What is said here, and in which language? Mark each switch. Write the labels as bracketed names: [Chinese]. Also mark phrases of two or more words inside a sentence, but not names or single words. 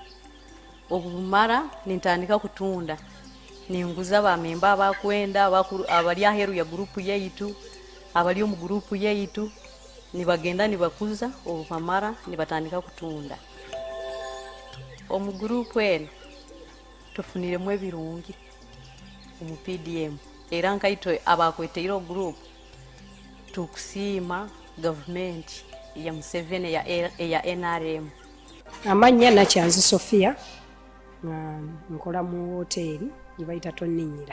[Nyankole] Obumara nintandika kutunda ninguza bamemba abakwenda abali aheru ya grupu yaitu abali mu grupu yaitu nibagenda nibakuza obumara nibatandika kutunda. Omu grupu eno tufuniremu ebirungi omu PDM era nkaito abakweteireho group tukusiima government ya Museveni ya NRM. Amanya Nakyanzi Sofia nkola mu hoteli yibayita Toninyira.